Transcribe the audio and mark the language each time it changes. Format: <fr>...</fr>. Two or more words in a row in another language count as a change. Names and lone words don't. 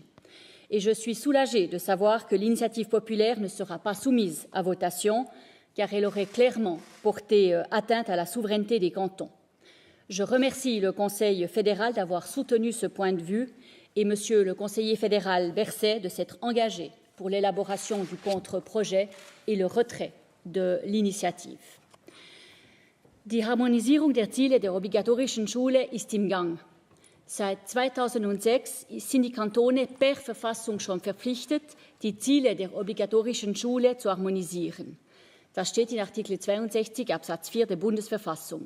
<fr>Et je suis soulagée de savoir que l'initiative populaire ne sera pas soumise à votation, car elle aurait clairement porté atteinte à la souveraineté des cantons. Je remercie le Conseil fédéral d'avoir soutenu ce point de vue et Monsieur le conseiller fédéral Berset de s'être engagé pour l'élaboration du contre-projet et le retrait de l'initiative.</fr> <de>Die Harmonisierung der Ziele der obligatorischen Schule ist im Gang. Seit 2006 sind die Kantone per Verfassung schon verpflichtet, die Ziele der obligatorischen Schule zu harmonisieren. Das steht in Artikel 62 Absatz 4 der Bundesverfassung.</de>